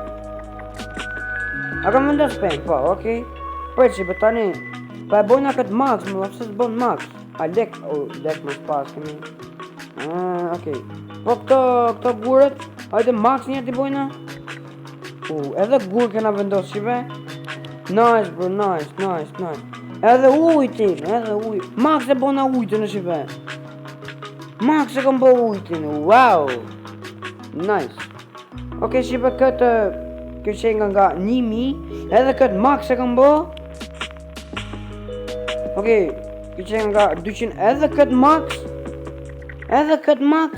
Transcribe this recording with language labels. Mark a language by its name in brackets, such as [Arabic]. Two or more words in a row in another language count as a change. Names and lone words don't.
[Albanian] A kam vendos PM, po, okej. Prit shipe tani, pa e bojna këtë max, më lapse s'bon max. A lek më s'pas kemi. Okej. Po këto gurët, hajde max një t'i bojna. Edhe gurë kena vendos shipe. [English] Nice bro, nice. [Albanian] Edhe ujtin, max e bona ujtin në shipe. Max e kom bo ujtin, wow. [English] Nice. [Albanian] Okej shipe këtë, kjo qenë nga 1.000, edhe këtë max e kom bo. Okej, kjo qenë nga 200, edhe këtë max.